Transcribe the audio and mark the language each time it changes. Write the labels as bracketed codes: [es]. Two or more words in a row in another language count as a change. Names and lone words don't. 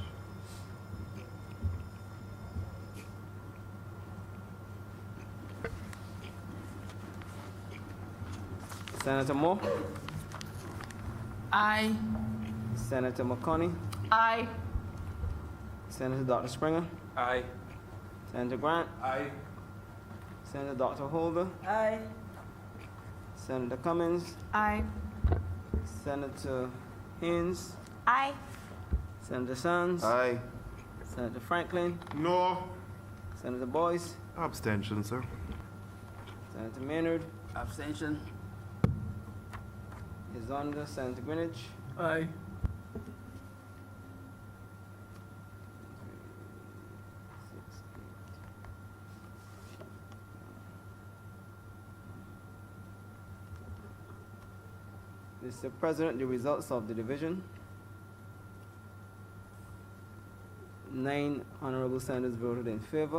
[en] Senator Moore, Aye. Senator McConney, Aye. Senator Dr. Springer, Aye. Senator Grant, Aye. Senator Dr. Holder, Aye. Senator Cummins, Aye. Senator Haynes, Aye. Senator Sands, Aye. Senator Franklin, No. Senator Boyce, Abstention, sir. Senator Maynard, Abstention. Izonda, Senator Greenwich, Aye. Mr. President, the results of the division. 9 honorable senators voted in favor.